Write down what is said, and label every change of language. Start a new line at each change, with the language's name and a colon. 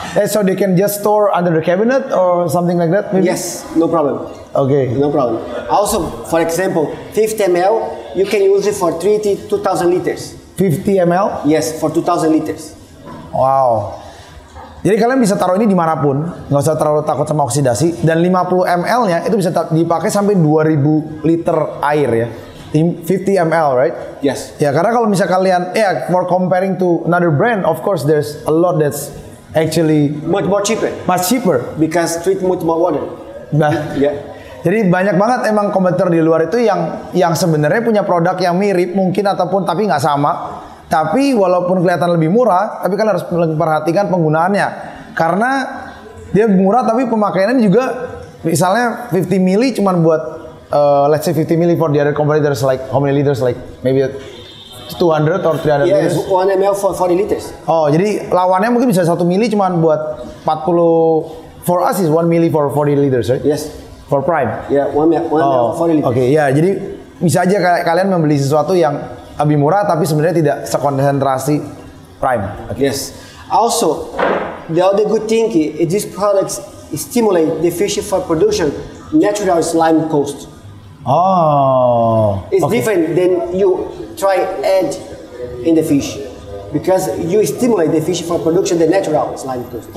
English: So they can just store under the cabinet or something like that maybe? Yes, no problem. Okay. No problem. Also, for example, 50 ml, you can use it for 2,000 liters. 50 ml? Yes, for 2,000 liters. Wow.
Indonesian: Jadi kalian bisa taruh ini dimanapun, nggak usah terlalu takut sama oksidasi. Dan 50 ml-nya itu bisa dipakai sampai 2000 liter air ya.
English: 50 ml, right? Yes.
Indonesian: Ya, karena kalau misal kalian,
English: for comparing to another brand, of course there's a lot that's actually Much more cheaper much cheaper. because treat much more water. Nah, Yeah.
Indonesian: jadi banyak banget emang kompetitor di luar itu yang sebenarnya punya produk yang mirip mungkin ataupun tapi nggak sama. Tapi walaupun kelihatan lebih murah, tapi kalian harus memperhatikan penggunaannya. Karena dia murah tapi pemakaiannya juga misalnya 50 mili cuman buat
English: let's say 50 mili for the other competitors like how many liters, like maybe 200 or 300 Yes, liters. 1 ml for 40 liters.
Indonesian: Oh, jadi lawannya mungkin bisa 1 mili cuman buat 40,
English: for us is 1 mili for 40 liters, right? Yes. For Prime. Yeah, 1 ml for 40 liters.
Indonesian: Oke, ya, jadi bisa aja kalian membeli sesuatu yang lebih murah tapi sebenarnya tidak sekonsentrasi Prime.
English: Yes. Also, the other good thing is these products stimulate the fish for production natural slime coast. Oh, It's okay. different than you try add in the fish because you stimulate the fish for production the natural slime coast.